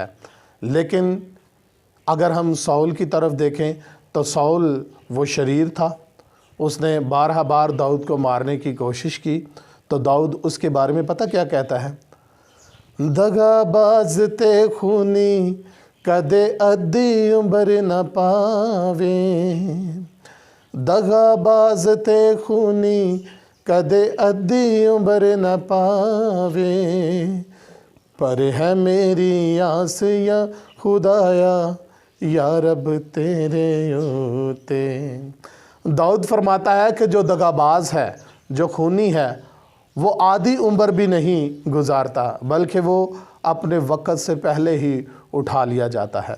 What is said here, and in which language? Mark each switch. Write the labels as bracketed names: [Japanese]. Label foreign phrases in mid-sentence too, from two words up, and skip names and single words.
[Urdu] لیکن اگر ہم ساؤل کی طرف دیکھیں تو ساؤل وہ شریر تھا، اس نے بارہا بار داؤد کو مارنے کی کوشش کی، تو داؤد اس کے بارے میں پتہ کیا کہتا ہے؟ [Punjabi] دغا باز تے خونی کدے ادھی عمر نہ پاوے، دغاباز تے خونی کدے ادھی عمر نہ پاوے, [Urdu] پر ہے میری آس یا خدایا یا رب تیرے ہوتے. داؤد فرماتا ہے کہ جو دغاباز ہے، جو خونی ہے، وہ آدھی عمر بھی نہیں گزارتا، بلکہ وہ اپنے وقت سے پہلے ہی اٹھا لیا جاتا ہے.